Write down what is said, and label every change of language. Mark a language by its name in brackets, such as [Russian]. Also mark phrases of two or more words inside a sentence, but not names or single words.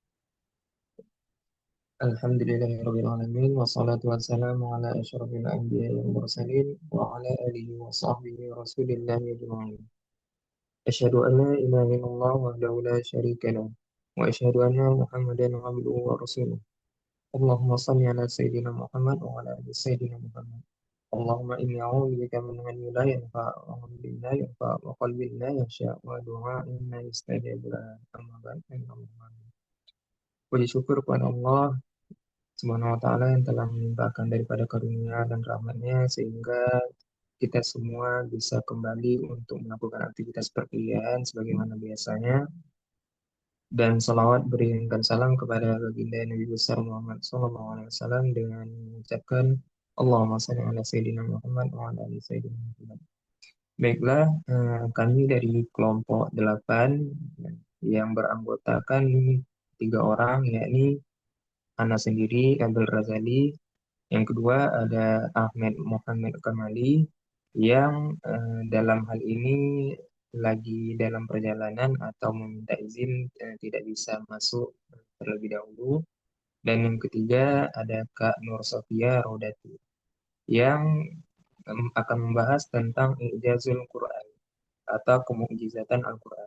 [Arabic] الحمد لله رب العالمين والصلاة والسلام على أشرف الأنبياء والمرسلين وعلى آله وصحبه رسول الله أجمعين. أشهد أن لا إله إلا الله وحده لا شريك له وأشهد أن محمدا عبده ورسوله. اللهم صل على سيدنا محمد وعلى آل سيدنا محمد wa ala ali sayyidina Muhammad. اللهم إني أعوذ بك من علم لا ينفع ومن علم لا ينفع وقلب لا يخشع ودعاء لا يستجاب له. أما بعد. [Indonesian] Puji syukur kepada Allah [Arabic] سبحانه وتعالى [Indonesian] yang telah melimpahkan daripada karunia dan rahmatnya sehingga kita semua bisa kembali untuk melakukan aktivitas perkuliahan sebagaimana biasanya, dan salawat berikan salam kepada baginda Nabi besar Muhammad SAW dengan mengucapkan [Arabic] اللهم صل على سيدنا محمد وعلى آل سيدنا محمد [Indonesian] wa ala ali sayyidina Muhammad. Baiklah, kami dari kelompok 8 yang beranggotakan 3 orang, yakni Ana sendiri, Abdul Razali. Yang kedua ada Ahmed Muhammad Kamali yang dalam hal ini lagi dalam perjalanan atau meminta izin, tidak bisa masuk terlebih dahulu. Dan yang ketiga ada Kak Nur Sofia Rodati yang akan membahas tentang Ijazul Quran atau kemukjizatan Al-Quran.